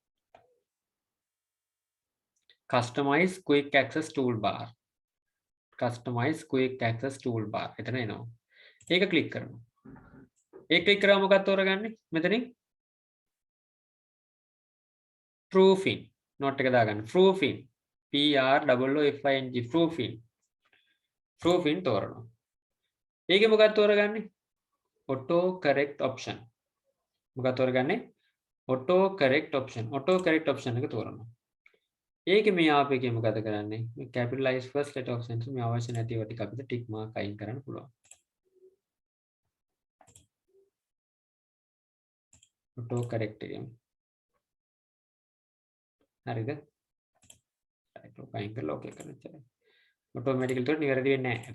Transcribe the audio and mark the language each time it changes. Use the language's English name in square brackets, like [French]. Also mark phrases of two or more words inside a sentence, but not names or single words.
[English] customize quick access toolbar. customize quick access toolbar. [Sinhala] එතන එනවා. ඒක ක්ලික් කරනවා. ඒක ක්ලික් කරාම මොකක්ද තෝරගන්නේ? මෙතනින් [English] proofing note [Sinhala] එක දාගන්න. [English] proofing P R O O F I N G proofing. [Sinhala] proofing තෝරනවා. ඒකේ මොකක්ද තෝරගන්නේ? [English] auto correct option. [Sinhala] මොකක්ද තෝරගන්නේ? [English] auto correct option. auto correct option [Sinhala] එක තෝරනවා. ඒකේ මේ ආප් එකේ මොකද කරන්නේ? මේ [English] capitalize first letter of sentence [Sinhala] මේ අවශ්‍ය නැති ඒවා ටික අපිට [English] tick mark [Sinhala] අයින් කරන්න පුළුවන්. [English] auto correct එකෙන්. [Sinhala] හරිද? අයින් කරලා ඕකේ කරන්න ඉතින්. automatically උඩට නිවැරදි වෙන්නේ නැහැ.